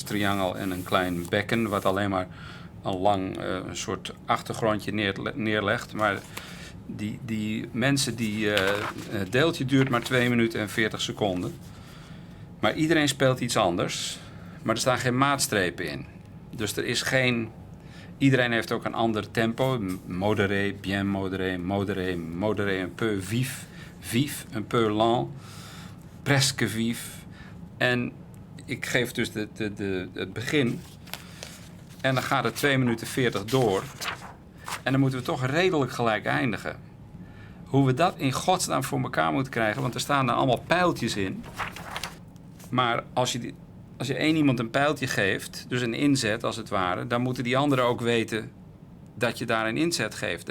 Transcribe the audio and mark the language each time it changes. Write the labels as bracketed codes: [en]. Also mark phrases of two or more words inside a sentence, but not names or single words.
[nl] Triangel en een klein bekken, wat alleen maar een lang een soort achtergrondje neerlegt. Maar die mensen, het deeltje duurt maar 2 minuten en 40 seconden. Maar iedereen speelt iets anders. Maar er staan geen maatstrepen in. Dus er is geen... Iedereen heeft ook een ander tempo. [fr] Modéré, bien modéré, modéré, modéré, un peu vif, vif, un peu lent, presque vif. [nl] En ik geef dus het begin. En dan gaat het 2 minuten 40 door. En dan moeten we toch redelijk gelijk eindigen. Hoe we dat in godsnaam voor elkaar moeten krijgen, want er staan er allemaal pijltjes in. Maar als je één iemand een pijltje geeft, dus een inzet als het ware, dan moeten die anderen ook weten dat je daar een inzet geeft.